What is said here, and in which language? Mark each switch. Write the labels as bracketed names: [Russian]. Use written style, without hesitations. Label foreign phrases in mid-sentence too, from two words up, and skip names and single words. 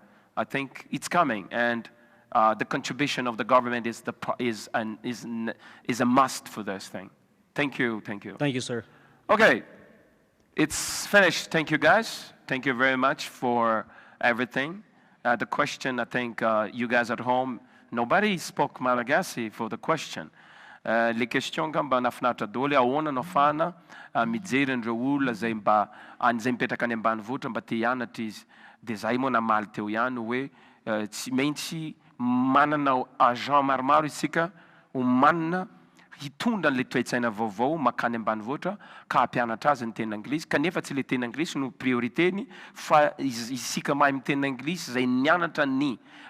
[English] I think it's coming, and the contribution of the government is a must for this thing. Thank you. Thank you, sir. Okay, it's finished. Thank you, guys. Thank you very much for everything. The question, I think you guys at home, nobody spoke Malagasy for the question. [French] Les questions [Malagasy] gamba nafinaritra daholo ahoana no afahana mijery andreo olona zay mba an'izay mipetraka any ambanivohitra mba te hianatra izy. Dia zay moa namaly teo ihany hoe tsy maintsy manana agent maromaro isika ho manana hitondra an'ilay toe-tsaina vaovao makany ambanivohitra ka hampianatra azy ny teny anglisy kanefa tsy ilay teny anglisy no prioriteny fa isika mahay miteny anglisy zay nianatra ny